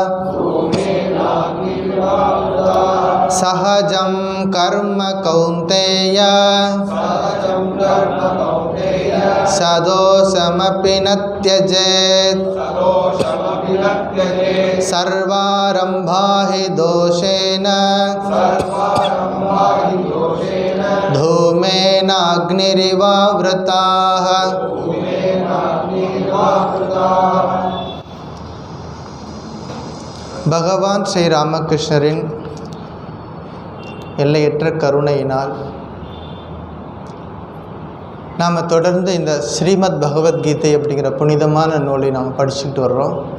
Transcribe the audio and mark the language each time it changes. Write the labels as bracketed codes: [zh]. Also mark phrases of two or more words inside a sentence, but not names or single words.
[sa] सहजं कर्म कौन्तेय सदोषमपि न त्यजेत् सर्वारम्भा हि दोषेण धूमेनाग्निरिवावृताः। [ta] பகவான் ஸ்ரீ ராமகிருஷ்ணரின் எல்லையற்ற கருணையினால் நாம் தொடர்ந்து இந்த ஸ்ரீமத் பகவத்கீதை அப்படிங்கிற புனிதமான நூலை நாம் படிச்சுக்கிட்டு வர்றோம்.